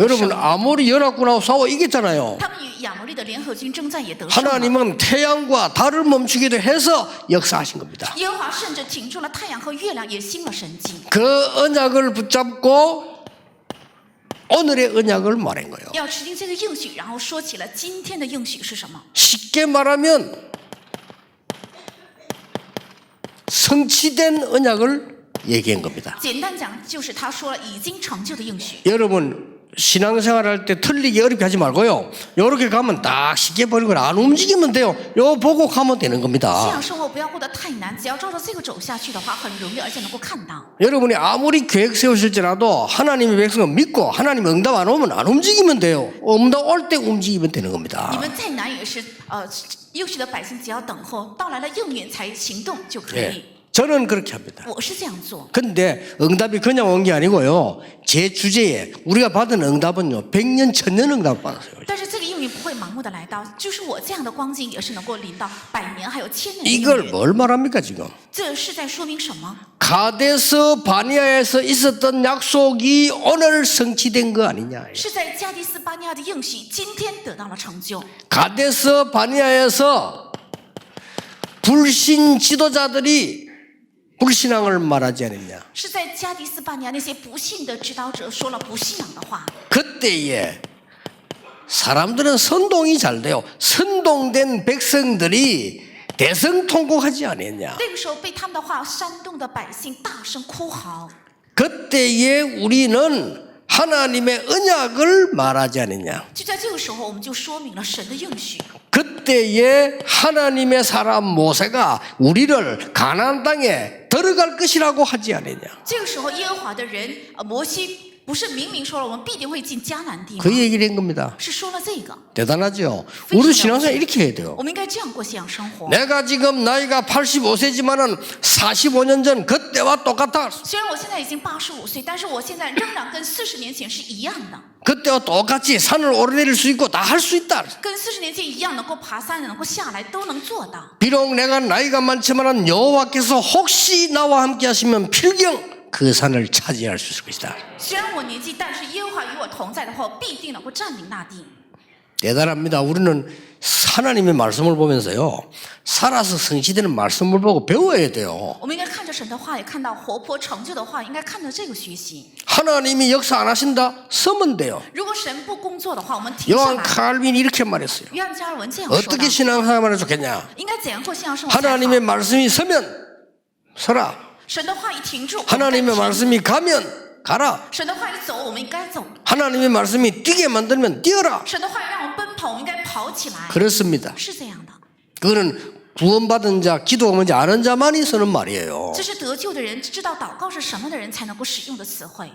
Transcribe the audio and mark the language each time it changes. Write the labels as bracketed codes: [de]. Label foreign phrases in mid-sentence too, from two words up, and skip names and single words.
[ko] 여러분 [zh] 胜。 [ko] 아모리 연합군하고 싸워 이겼잖아요. [zh] 他们与亚摩利的联合军征战也得胜了。 [ko] 하나님은 태양과 달을 멈추기도 해서 역사하신 겁니다. [zh] 耶和华甚至停住了太阳和月亮，也行了神迹。 [ko] 그 언약을 붙잡고 오늘의 언약을 말한 거예요. [zh] 要持定这个应许，然后说起了今天的应许是什么？ [ko] 쉽게 말하면 성취된 언약을 얘기한 겁니다. [zh] 简单讲，就是他说了已经成就的应许。 [ko] 여러분 신앙생활 할 때 틀리게 어렵게 하지 말고요. 요렇게 가면 딱 쉽게 버리는 거안 움직이면 돼요. 요 보고 가면 되는 [zh] 信 [ko] 겁니다. [zh] 仰生活不要过得太难，只要照着这个走下去的话，很容易，而且能够看到。 [ko] 여러분이 아무리 계획 세우실지라도 하나님의 백성을 믿고 하나님 응답 안 오면 안 움직이면 돼요. 응답 올 때 움직이면 되는 겁니다. [zh] 你们再难也是应许的百姓，只要等候到来了应允才行动就可以。 [ko] 예, 저는 그렇게 합니다. [zh] 我是这样做。 [ko] 근데 응답이 그냥 온 게 아니고요. 제 주제에 우리가 받은 응답은요. 100년, 1000년 응답 받았어요. [zh] 但是这个应允不会盲目的来到，就是我这样的光景也是能够临到100年还有1000年的应 [ko] 이걸 [zh] 允。 [ko] 뭘 말합니까 지금? [zh] 这是在说明什么？ [ko] 가데스 바니아에서 있었던 약속이 오늘 성취된 거 아니냐? [zh] 是在加迪斯巴尼亚的应许今天得到了成就。 [ko] 가데스 바니아에서 불신 지도자들이 불신앙을 말하지 않았냐? [zh] 是在加迪斯巴尼亚那些不信的指导者说了不信仰的话。 [ko] 그때에 사람들은 선동이 잘 돼요. 선동된 백성들이 대성통곡하지 않았냐? [zh] 那个时候被他们的话煽动的百姓大声哭嚎。 [ko] 그때에 우리는 하나님의 언약을 말하지 않았냐? [zh] 就在这个时候，我们就说明了神的应许。 [ko] 그때에 하나님의 사람 모세가 우리를 가나안 땅에 들어갈 것이라고 하지 않았냐? [zh] 这个时候，耶和华的人摩西不是明明说了我们必定会进迦南地吗？ [ko] 그 얘기를 한 겁니다. [zh] 是说了这个。 [ko] 대단하죠? 우리 신앙생활 이렇게 해야 돼요. [zh] 我们应该这样过信仰生活。 [ko] 내가 지금 나이가 85세지만은 45년 전 그때와 똑같아. [zh] 虽然我现在已经85岁，但是我现在仍然跟40年前是一样的， [ko] 그때와 똑같이 산을 오르내릴 수 있고 다 할 수 있다. [zh] 跟40年前一样，能够爬山，能够下来，都能做到。 [ko] 비록 내가 나이가 많지만은 여호와께서 혹시 나와 함께 하시면 필경 그 산을 차지할 수 있을 것이다. [zh] 虽然我年纪，但是耶和华与我同在的话，必定能够占领那地。 [ko] 대단합니다. 우리는 하나님의 말씀을 보면서요, 살아서 성취되는 말씀을 보고 배워야 돼요. [zh] 我们应该看着神的话，也看到活泼成就的话，应该看着这个学习。 [ko] 하나님이 역사 안 하신다? 서면 돼요. [zh] 如果神不工作的话，我们停下 [ko] 요한 [zh] 来。 [ko] 칼빈이 이렇게 말했어요. [zh] 约翰加尔文这样说 [ko] 어떻게 [zh] 的： [ko] 신앙생활을 좋겠냐? [zh] 应该怎样过信仰生活才 [ko] 하나님의 [zh] 好？ [ko] 말씀이 서면 서라. [zh] 神的话一停住，我们该 [ko] 하나님의 [zh] 停 [ko] 말씀이 가면 가라. [zh] 神的话一走，我们应该走； [ko] 하나님의 말씀이 뛰게 만들면 뛰어라. [zh] 神的话让我们奔跑，我们应该跑起来。 [ko] 그렇습니다. [zh] 是这样的， [ko] 그거는 구원받은 자, 기도가 뭔지 아는 자만이 쓰는 말이에요. [zh] 这是得救的人知道祷告是什么的人才能够使用的词汇。